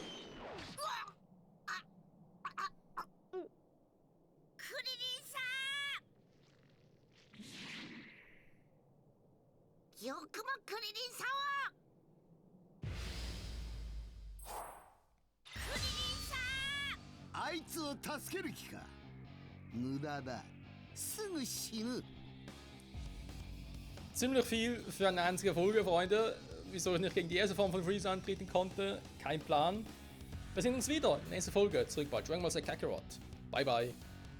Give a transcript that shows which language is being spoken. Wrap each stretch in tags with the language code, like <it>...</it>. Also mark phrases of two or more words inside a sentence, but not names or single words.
<ja>クリリンさん、よくもクリリンさんを。クリリンさん、あいつを助ける気か。無駄だ。すぐ死ぬ。</ja> <de>Ziemlich viel für eine einzige Folge, Freunde. Wieso ich nicht gegen die erste Form von Freezer antreten konnte, kein Plan. Wir sehen uns wieder in der nächsten Folge zurück bei Dragon Ball Z Kakarot.</de> <en>Bye bye.</en>